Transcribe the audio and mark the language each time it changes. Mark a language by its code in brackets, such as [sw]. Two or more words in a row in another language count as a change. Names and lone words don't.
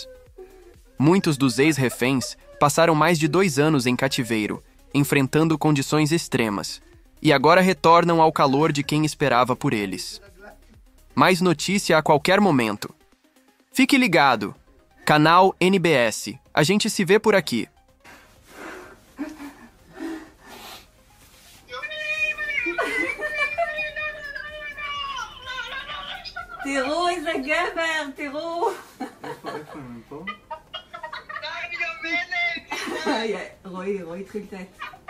[pt] Muitos dos ex-reféns passaram mais de 2 anos em cativeiro, enfrentando condições extremas, e agora retornam ao calor de quem esperava por eles. Mais notícia a qualquer momento. Fique ligado! Canal NBS. A gente se vê por aqui. [he] תראו איזה גבר, תראו. איפה הם פה? רועי התחיל את העץ.